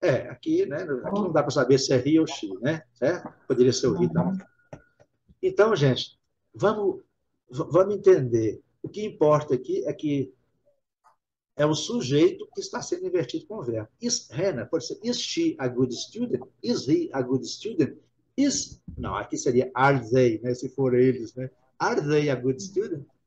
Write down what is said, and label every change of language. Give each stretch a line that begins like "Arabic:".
Portuguese: Aqui, né? Aqui não dá para saber se é he ou she, né? Poderia ser o he também. Então, gente, vamos entender. O que importa aqui é que é o sujeito que está sendo invertido com o verbo.
English: Is Hannah,
Portuguese: pode ser,
English: is she a good student? Is he a good student?
Portuguese: Não, aqui seria
English: are they,
Portuguese: né? Se for eles, né?
English: Are they a good student?